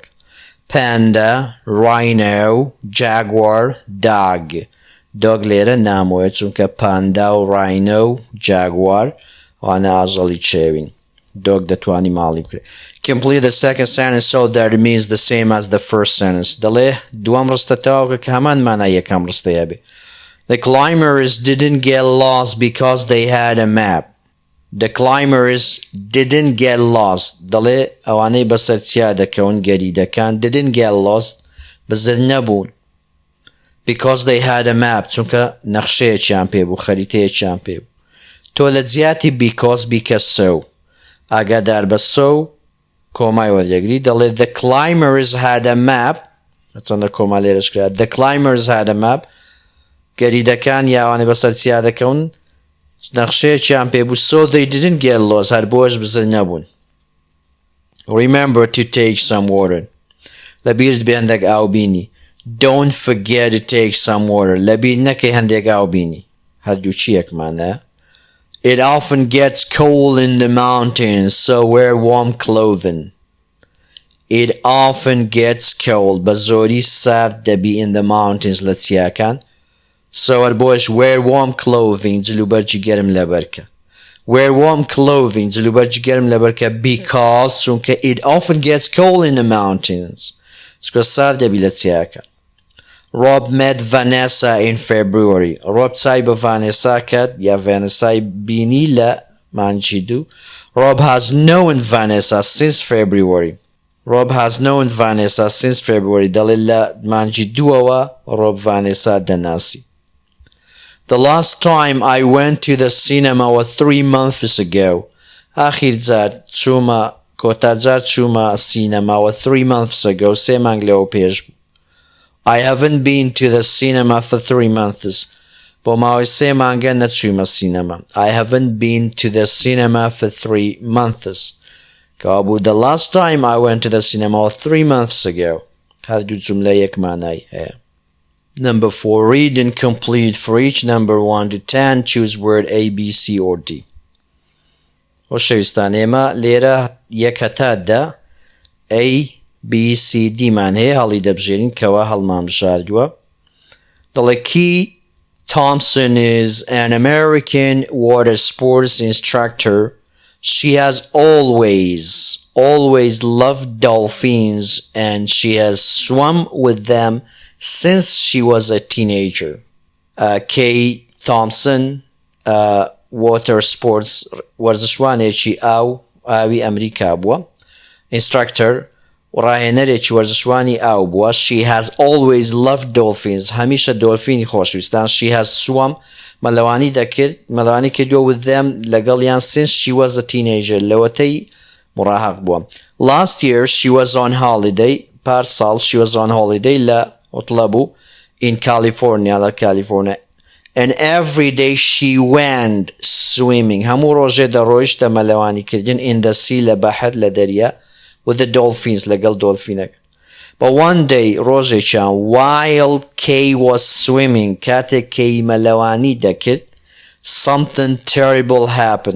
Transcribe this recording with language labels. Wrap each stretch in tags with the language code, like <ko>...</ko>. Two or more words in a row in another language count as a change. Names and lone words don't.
<en>Panda, rhino, jaguar, dog.</en> <ckb>Dog لێرە نامۆیە چونکە پاندا و rhino, jaguar وانە ئاژەڵی چێوین. Dog دەتوانی ماڵی بکرێت.</ckb> <en>Complete the second sentence so that it means the same as the first sentence.</en> <ckb>دەڵێ دووەم ڕستە تەواوکە کە هەمان مانای یەکەم ڕستەیە بێ.</ckb> <en>The climbers didn't get lost because they had a map. The climbers didn't get lost.</en> <ckb>دەڵێ ئەوانەی بەسەر چیا دەکەون گەریدەکان</ckb> <en>didn't get lost</en> <ckb>بزر نەبوون.</ckb> <en>Because they had a map.</en> <ckb>چونکە نەخشەیەکیان پێبوو خەریتەیەکیان پێبوو. تۆ لە جیاتی</ckb> <en>because so</en> <ckb>ئاگادار بە so کۆمای وەردەگری دەڵێ</ckb> <en>the climbers had a map.</en> <ckb>چەندە کۆما لێرەش کرا.</ckb> <en>The climbers had a map.</en> <ckb>گەریدەکان یاوانەی بەسەر چیا دەکەون نەخشەیەکیان پێبوو</ckb> <en>so they didn't get lost</en> <ckb>هەر بۆش بزر نەبوون.</ckb> <en>Remember to take some water.</en> <ckb>لەبیرت بێ هەندێک ئاو بینی.</ckb> <en>Don't forget to take some water.</en> <ckb>لەبیر نەکەی هەندێک ئاو بینی. هەردوو چیەکمانە.</ckb> <en>It often gets cold in the mountains, so wear warm clothing. It often gets cold.</en> <ckb>بە زۆری سارد دەبی</ckb> <en>in the mountains</en> <ckb>لە چیاکان. So هەر بۆش</ckb> <en>wear warm clothing</en> <ckb>جلوبەرجی گەرم لەبەرکە.</ckb> <en>Wear warm clothing</en> <ckb>جلوبەرجی گەرم لەبەرکە</ckb> <en>because چونکە it often gets cold in the mountains.</en> <ckb>چونکە سارد دەبی لە چیاکان.</ckb> <en>Rob met Vanessa in February.</en> <ckb>Rob چای بە Vanessa کرد یا Vanessa بینی لە مانجی دوو.</ckb> <en>Rob has known Vanessa since February. Rob has known Vanessa since February.</en> <ckb>دەڵێ لە مانجی دووەوە Rob Vanessa دەناسی.</ckb> <en>The last time I went to the cinema was 3 months ago.</en> <ckb>آخر جار چوومە کۆتاجار چوومە سینەما</ckb> <en>was 3 months ago.</en> <ckb>3 مانگ لەوە پێش بوو.</ckb> <en>I haven't been to the cinema for 3 months.</en> <ckb>بۆ ماوەی 3 مانگە نەچوومە سینەما.</ckb> <en>I haven't been to the cinema for 3 months. کەوابوو the last time I went to the cinema was 3 months ago.</en> <ckb>هەردوو جملە یەک مانای هەیە.</ckb> <en>Number 4. Read and complete. For each number 1 to 10, choose word A, B, C, or D.</en> <ckb>خۆشەویستان ئێمە لێرە یەک هەتا دە A, B, C, D مان هەیە هەڵی دەبژێرین کەوا هەڵمان بژاردووە.</ckb> <en>دەڵێ Key Thompson is an American water sports instructor. She has always loved dolphins and she has swum with them since she was a teenager.</en> <ckb>Kay Thompson</ckb> <en>water sports</en> <ckb>وەرزشوانێکی ئاوی ئەمریکا بووە. Instructor ڕاهێنەرێکی وەرزشوانی ئاو بووە.</ckb> <en>She has always loved dolphins.</en> <ckb>هەمیشە دۆلفینی خۆشویستان.</ckb> <en>She has swum</en> <ckb>مەلەوانی کردووە</ckb> <en>with them لەگەڵیان since she was a teenager</en> <ckb>لەوەتەی مراهق بووە.</ckb> <en>Last year she was on holiday. پارساڵ she was on holiday</en> <ckb>لە ئۆتڵە</ckb> <en>in California</en> <ckb>لە California.</ckb> <en>And every day she went swimming.</en> <ckb>هەموو ڕۆژێ دەڕۆیشتە مەلەوانی کردن</ckb> <en>in the sea</en> <ckb>لە بەحر لە دەریا</ckb> <en>with the dolphins</en> <ckb>لەگەڵ دۆلفینەکە.</ckb> <en>But one day ڕۆژێکیان while Kay was swimming</en> <ckb>کاتێک Kay مەلەوانی دەکرد</ckb> <en>something terrible happened.</en>